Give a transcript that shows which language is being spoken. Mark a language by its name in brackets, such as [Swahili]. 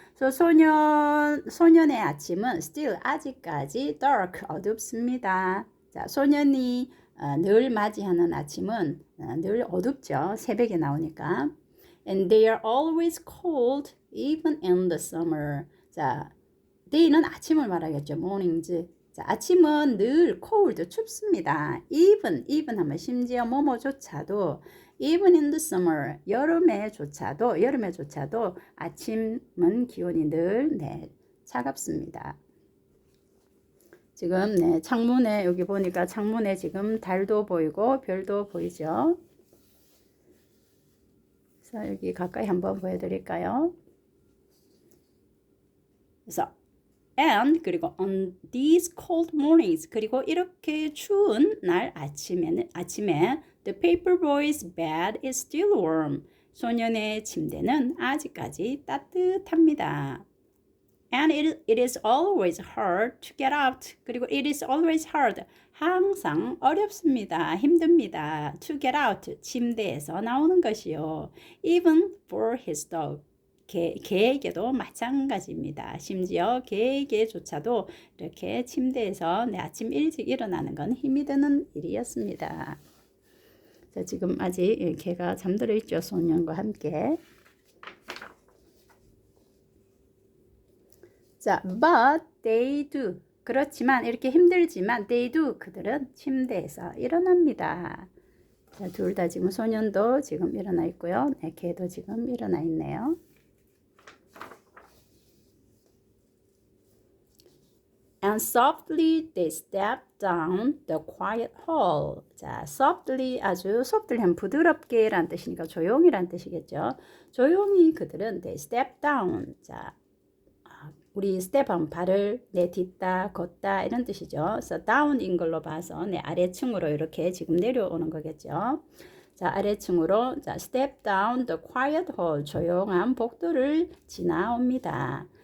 [Korean] 그래서 소년의 아침은 still 아직까지 dark 어둡습니다. 자, 소년이 늘 맞이하는 아침은 늘 어둡죠. 새벽에 나오니까. [English] And they are always cold even in the summer. [Korean] 자, day는 아침을 말하겠죠. [English] mornings. [Korean] 자, 아침은 늘 cold, 춥습니다. even 하면 심지어 뭐뭐조차도 [English] even in the summer, [Korean] 여름에조차도 아침은 기온이 늘 차갑습니다. 지금 창문에 여기 보니까 창문에 지금 달도 보이고 별도 보이죠. 그래서 여기 가까이 한번 보여드릴까요? [English] 그래서 and 그리고 on these cold mornings [Korean] 그리고 이렇게 추운 날 아침에 [English] the paper boy's bed is still warm. [Korean] 소년의 침대는 아직까지 따뜻합니다. [English] And it is always hard to get out. 그리고 it is always hard. [Korean] 항상 어렵습니다. 힘듭니다. [English] To get out. [Korean] 침대에서 나오는 것이요. [English] Even for his dog. [Korean] 개에게도 마찬가지입니다. 심지어 개에게조차도 이렇게 침대에서 아침 일찍 일어나는 건 힘이 드는 일이었습니다. 자, 지금 아직 개가 잠들어 있죠. 소년과 함께. [English] 자, but they do. [Korean] 그렇지만 이렇게 힘들지만 [English] they do. [Korean] 그들은 침대에서 일어납니다. 자, 둘 다 지금 소년도 지금 일어나 있고요. 개도 지금 일어나 있네요. [English] And softly they step down the quiet hall. [Korean] 자, softly 아주 softly 하면 부드럽게 라는 뜻이니까 조용히란 뜻이겠죠. 조용히 그들은 [English] they step down. [Korean] 자, 우리 step 하면 발을 딛다, 걷다 이런 뜻이죠. 그래서 down인 걸로 봐서 아래층으로 이렇게 지금 내려오는 거겠죠. [English] 자, 아래층으로 자, step down the quiet hall. [Korean] 조용한 복도를 지나옵니다.